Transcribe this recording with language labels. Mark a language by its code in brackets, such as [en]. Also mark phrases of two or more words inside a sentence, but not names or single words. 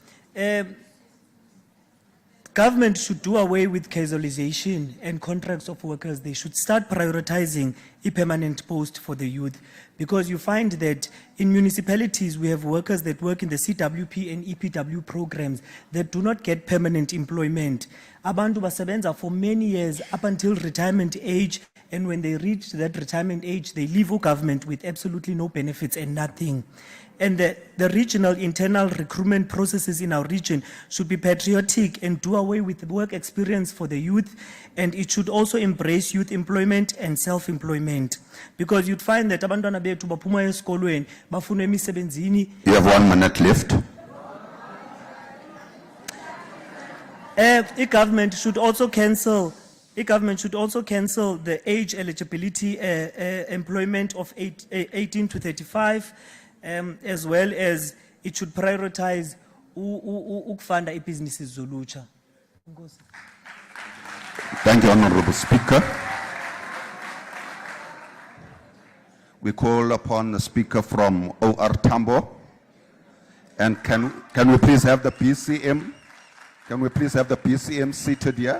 [en] Government should do away with casualization and contracts of workers. They should start prioritizing a permanent post for the youth, because you find that in municipalities we have workers that work in the CWP and EPW programs that do not get permanent employment. [xh] Abantu basebenza [en] for many years up until retirement age, and when they reach that retirement age, they leave government with absolutely no benefits and nothing. And the regional internal recruitment processes in our region should be patriotic and do away with the work experience for the youth, and it should also embrace youth employment and self-employment. Because you'd find that [xh] abantwana bethu baphuma esikolweni bafuna emisebenzini. [en] You have 1 minute left. The government should also cancel the age eligibility employment of 18 to 35, as well as it should prioritize [xh] ukufunda businesses zolutsha. [en] Thank you, Honorable Speaker. We call upon the Speaker from OR Tambo. And can we please have the PCM? Can we please have the PCM seated here?